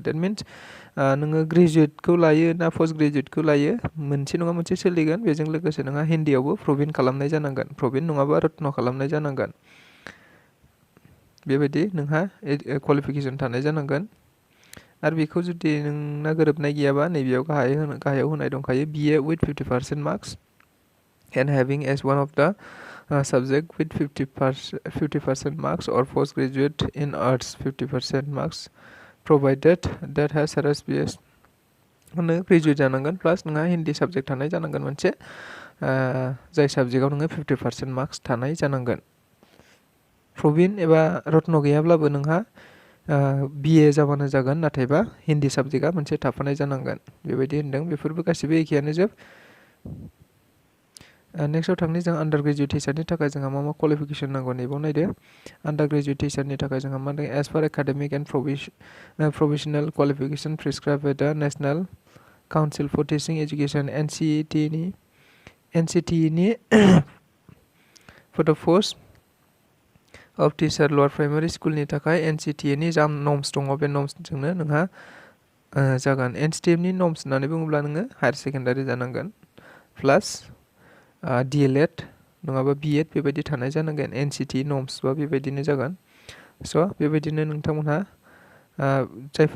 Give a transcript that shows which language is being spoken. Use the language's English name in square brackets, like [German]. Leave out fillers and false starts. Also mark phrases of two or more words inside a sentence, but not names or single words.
[English] that means [Bodo] नोङो ग्रेजुएटखौ लायो ना पोस्ट ग्रेजुएटखौ लायो मोनसे नङा मोनसे सोलिगोन बेजों लोगोसे नोंहा हिन्दीयावबो प्रवीण खालामनाय जानांगोन प्रवीण नङाबा रत्न खालामनाय जानांगोन बेबायदि नोंहा क्वालिफिकेशन थानाय जानांगोन आरो बेखौ जुदि नोंना गोरोबनाय गैयाबा नैबेयाव गाहायाव होनाय दंखायो [English] BA with 50% marks and having as one of the subject with 50% marks or postgraduate in arts 50% marks provided that has RSBS [Bodo] नोङो ग्रेजुएट जानांगोन प्लास नोंहा हिन्दी साबजेक्ट थानाय जानांगोन मोनसे जाय साबजेक्टआव नोङो 50% मार्क्स थानाय जानांगोन प्रवीण एबा रत्न गैयाब्लाबो नोंहा BA जाबानो जागोन नाथायबा हिन्दी साबजेक्टआ मोनसे थाफानाय जानांगोन बेबायदि होनदों बेफोरबो गासिबो एखेयानो जोब नेक्स्टआव थांनि जों आन्डार ग्रेजुएट टिचारनि थाखाय जोंहा मा क्वालिफिकेशन नांगौ नैबाव नायदो आन्डार ग्रेजुएट टिचारनि थाखाय जोंहा मा दं [English] as per academic and professional qualification prescribed by the National Council for Teaching Education [Bodo] NCTE नि [English] for the post of teacher lower primary [Bodo] स्कुलनि थाखाय NCTE नि जा नर्म्स दङ बे नर्म्सजोंनो नोंहा जागोन NCTE नि नर्म्स होननानै बुङोब्ला नोङो हायर सेकेन्डारि जानांगोन प्लास DLED नङाबा B.Ed बेबायदि थानाय जानांगोन NCTE नर्म्स बा बेबायदिनो जागोन स' बेबायदिनो नोंथांमोनहा जायफोरा